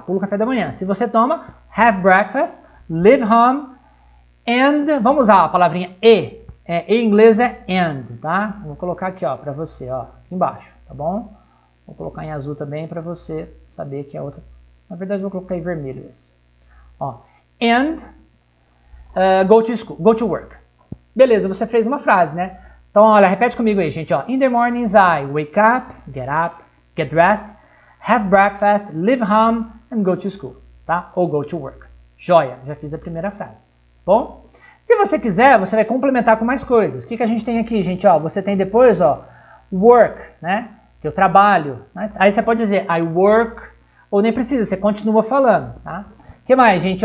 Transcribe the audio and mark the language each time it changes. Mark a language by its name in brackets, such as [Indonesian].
[Portuguese] Pula o café da manhã. Se você toma, [English] have breakfast, leave home, and, [Portuguese] vamos usar a palavrinha e. Em inglês é and, tá? Vou colocar aqui, ó, pra você, ó, aqui embaixo, tá bom? Vou colocar em azul também pra você saber que é outra. Na verdade, vou colocar em vermelho esse. Ó, [English] and go to school, go to work. [Portuguese] Beleza, você fez uma frase, né? Então, olha, repete comigo aí, gente, ó. [English] In the mornings I wake up, get dressed, have breakfast, leave home, and go to school, [Portuguese] tá? Ou [English] go to work. [Portuguese] Joia, já fiz a primeira frase. Bom, se você quiser, você vai complementar com mais coisas. O que a gente tem aqui, gente? Ó, você tem depois, ó, work, né? Que eu trabalho. Né? Aí você pode dizer [English] I work, [Portuguese] ou nem precisa, você continua falando, tá? O que mais, gente?